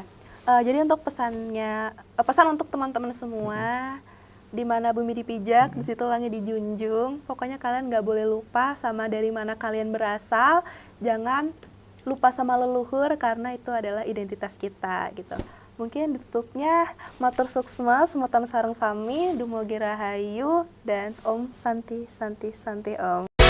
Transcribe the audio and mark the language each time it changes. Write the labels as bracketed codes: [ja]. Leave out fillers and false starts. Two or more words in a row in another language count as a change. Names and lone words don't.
[id] Jadi untuk pesan untuk teman-teman semua, di mana bumi dipijak, di situ langit dijunjung. Pokoknya kalian nggak boleh lupa sama dari mana kalian berasal. Jangan lupa sama leluhur karena itu adalah identitas kita gitu. Mungkin ditutupnya [ban] matur suksma, semeton sareng sami, dumugi rahayu, [id] dan [sa] Om Santi Santi Santi Om.